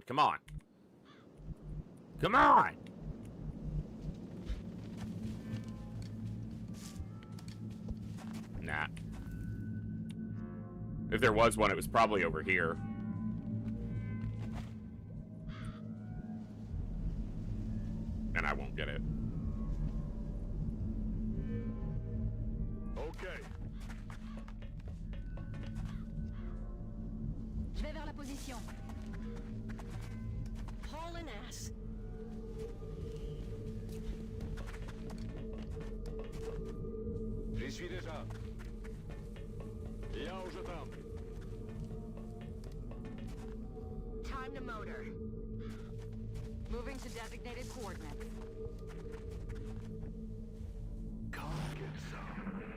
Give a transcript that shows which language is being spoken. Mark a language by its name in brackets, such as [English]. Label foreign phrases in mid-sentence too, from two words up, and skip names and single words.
[English] Come on. Come on! Nah. If there was one, it was probably over here. And I won't get it. Okay. [French] Je vais vers la position. [English] Hauling ass. [French] J'y suis déjà. [Russian] Я уже там. [English] Time to motor. Moving to designated coordinates. Come get some.